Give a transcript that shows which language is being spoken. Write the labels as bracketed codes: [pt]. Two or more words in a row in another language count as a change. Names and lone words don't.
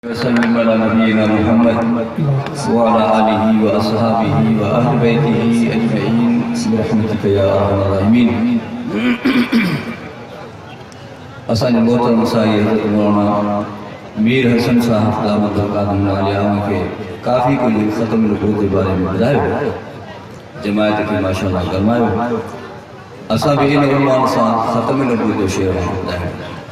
[ar] وسلم على نبينا محمد وعلى آله وأصحابه وأهل بيته أجمعين برحمتك يا أرحم الراحمين. [sd] اسان جي محترم سائي حضرت مولانا مير حسن صاحب [ar] دامت القادم العاليہ [sd] کي ڪافي ڪجهه ختم نبوت جي باري ۾ ٻڌايو، جماعت کي ماشاءالله گرمايو. اسان به هن عنوان سان ختم نبوي جو شعر ٻڌايو.